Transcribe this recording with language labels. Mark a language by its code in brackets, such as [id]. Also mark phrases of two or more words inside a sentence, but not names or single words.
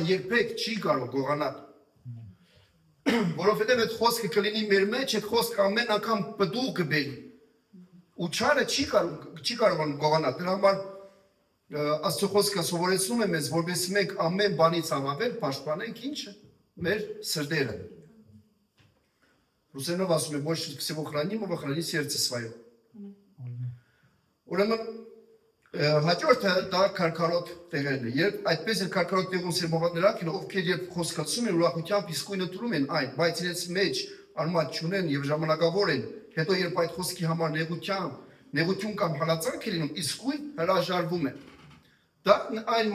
[hy] երբեք չի կարող գողանալ։ Որովհետև այդ խոսքը կլինի մեր մեջ, այդ խոսքը ամեն անգամ պտուղ կբերի։ Ու չարը չի կարող գողանալ։ Դրա համար Աստծո խոսքը սովորեցնում է մեզ, որովհետև մենք ամեն բանից առավել պաշտպանենք ինչը մեր սրտերը։ Ռուսերենով ասում է [ru] больше всего хранимого храни сердце свое։ [hy] Ուրեմն հաջորդը դա քարքարոտ տեղերն է։ Երբ այդպես էլ քարքարոտ տեղում սերմողած նրանք են, ովքեր երբ խոսքացում են ուրախությամբ իսկույն ընդունում են այն, բայց իրենց մեջ արմատ չունեն եւ ժամանակավոր են, հետո երբ այդ խոսքի համար նեղություն կամ հալածանք է լինում, իսկույն հրաժարվում են։ Դա այն